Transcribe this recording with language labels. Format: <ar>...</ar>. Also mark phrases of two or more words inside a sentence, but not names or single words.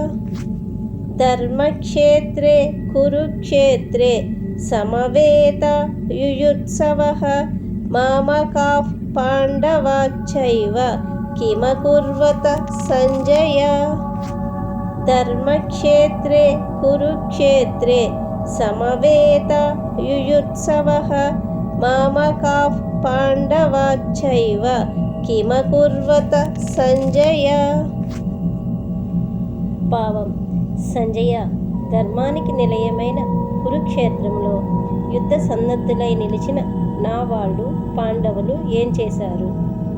<sa>ధర్మక్షేత్రే కురుక్షేత్రే సమవేత యుయుత్సవః మామకాః పాండవాశ్చైవ కిమకుర్వత సంజయ. ధర్మక్షేత్రే కురుక్షేత్రే సమవేత యుయుత్సవః మామకాః పాండవాశ్చైవ కిమకుర్వత సంజయ.</sa> <te>భావం: సంజయ, ధర్మానికి నిలయమైన కురుక్షేత్రంలో యుద్ధ సన్నద్ధులై నిలిచిన నా వాళ్ళు పాండవులు ఏం చేశారు?</te>